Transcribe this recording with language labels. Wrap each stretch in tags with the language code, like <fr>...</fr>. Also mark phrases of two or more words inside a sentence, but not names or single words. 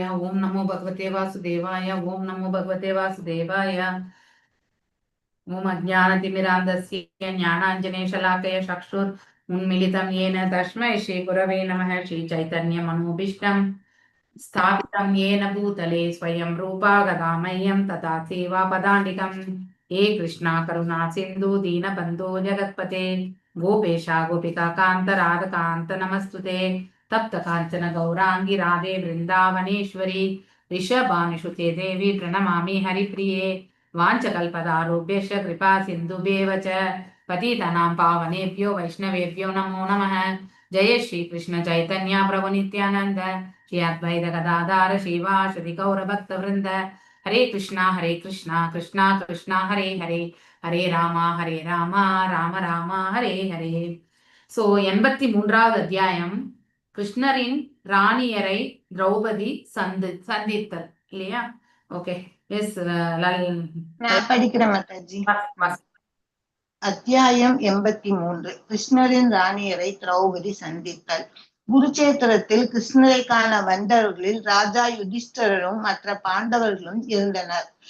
<sa>ओं नमो भगवते वासुदेवाय। ओं नमो भगवते वासुदेवाय. ओम् अज्ञानतिमिरान्धस्य ज्ञानाञ्जनशलाकया चक्षुः उन्मीलितम् येन तस्मै श्री गुरवे नमः. श्री चैतन्य मनोभीष्टं स्थापितं येन भूतले स्वयं रूपा गदामह्यं तथा सेवापदान्तिकं। हे कृष्णा करुणा सिन्धु दीनबन्धो जगत्पते गोपेशा गोपिका कान्त राधकान्त नमस्तुते। तप्त काञ्चन गौरांगी राधे वृन्दावनेश्वरी ऋषभानुसुते देवी प्रणमामि हरिप्रिये। वाञ्छकल्पतारुभ्यश्च कृपा सिन्धुभ्येव च पतितानां पावनेभ्यो वैष्णवेभ्यो नमो नमः। जय श्री कृष्ण चैतन्य प्रभु नित्यानंद श्री अद्वैत गदाधर श्रीवासदि गौर भक्त वृंद। हरे कृष्णा कृष्णा कृष्णा हरे हरे, हरे रामा राम राम हरे हरे.</sa> <ta>सो 83வது அத்தியாயம் கிருஷ்ணரின் ராணியரை திரௌபதி சந்தித்தல் இல்லையா?</ta> <en>OK, yes</en> <ta>நான் படிக்கிறேன் மாதாஜி. அத்தியாயம் 83. கிருஷ்ணரின் ராணியரை திரௌபதி சந்தித்தல். குருச்சேத்திரத்தில் கிருஷ்ணரை காண வந்தவர்களில் ராஜா யுதிஷ்டரும் மற்ற பாண்டவர்களும் இருந்தனர்.</ta>